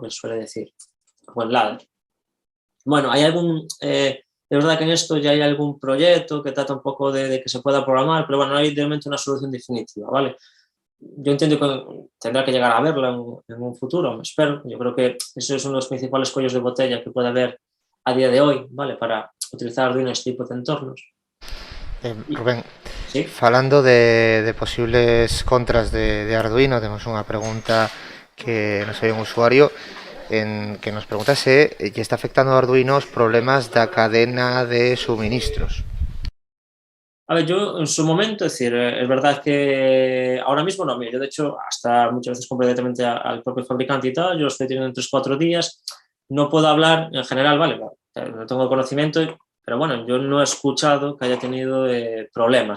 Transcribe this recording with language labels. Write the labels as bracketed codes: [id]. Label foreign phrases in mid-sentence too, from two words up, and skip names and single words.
[es] Que se suele decir, o en ladder. Bueno, hay es verdad que en esto ya hay algún proyecto que trata un poco de que se pueda programar, pero bueno, no hay realmente una solución definitiva, ¿vale? Yo entiendo que tendrá que llegar a verla en un futuro, espero. Yo creo que eso es uno de los principales cuellos de botella que puede haber a día de hoy, ¿vale? Para utilizar Arduino en este tipo de entornos. Rubén, ¿Sí? [gl] falando de posibles contras de Arduino, tenemos unha pregunta que nos hai un usuario que nos pregunta se lle está afectando a Arduino os problemas da cadena de suministros. [es] A ver, yo en su momento, es decir, es verdad que ahora mismo no, mira, yo de hecho hasta muchas veces compro directamente al propio fabricante y tal, yo lo estoy teniendo en 3-4 días, no puedo hablar en general, vale, no tengo conocimiento, pero bueno, yo no he escuchado que haya tenido problemas, ¿no?